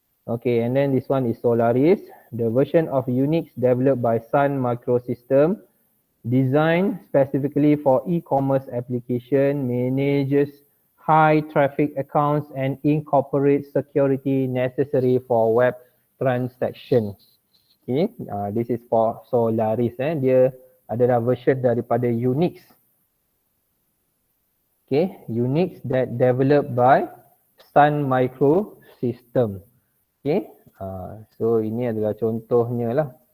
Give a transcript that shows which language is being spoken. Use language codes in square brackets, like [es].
[en] Okay, and then this one is Solaris, the version of Unix developed by Sun Microsystems, designed specifically for e-commerce application, manages high traffic accounts and incorporates security necessary for web transaction. Okay, this is for Solaris. [ms] Dia adalah version daripada Unix. [en] Okay, Unix that developed by Sun Microsystems. [ms] Okay, so ini adalah contohnya lah.